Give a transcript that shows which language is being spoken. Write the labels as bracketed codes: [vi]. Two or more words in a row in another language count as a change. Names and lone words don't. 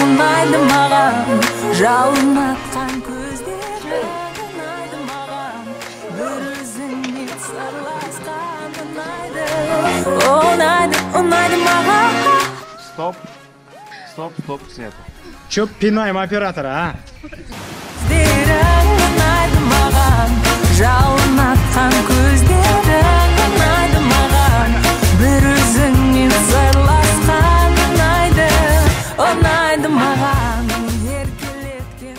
[kk] Ұнайды маған, жалын атқан көздерің. Ұнайды маған, бір өзіңмен сырласқан. Ұнайды, ұнайды маған. [ru] Стоп, снято. Чё пинаем оператора, а? [kk] Сөздерің. Ұнайды маған, жалын атқан көздерің. Ұнайды маған, бір өзіңмен сырласқан. Ұнайды маған, еркелеткен.